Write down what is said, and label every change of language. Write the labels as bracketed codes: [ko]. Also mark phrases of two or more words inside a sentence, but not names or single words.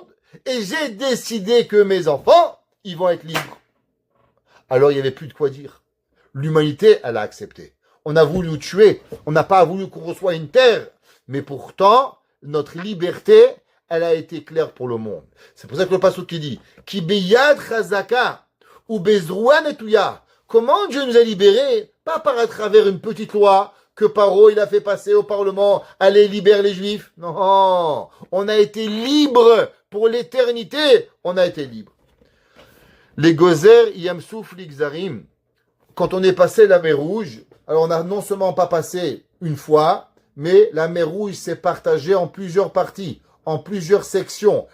[fr] Et j'ai décidé que mes enfants, ils vont être libres. Alors il n'y avait plus de quoi dire. L'humanité, elle a accepté. On a voulu nous tuer. On n'a pas voulu qu'on reçoive une terre. Mais pourtant, notre liberté, elle a été claire pour le monde. C'est pour ça que le passage qui dit [he] כי ביד חזקה ובזרוע נטויה. [fr] Comment Dieu nous a libérés? Pas par à travers une petite loi que Paro il a fait passer au Parlement. Allez, libère les Juifs. Non, on a été libre pour l'éternité. On a été libre. [he] לגוזר ים סוף לגזרים. [fr] Quand on est passé la mer Rouge, alors on n'a non seulement pas passé une fois, mais la mer Rouge s'est partagée en plusieurs parties, en plusieurs sections.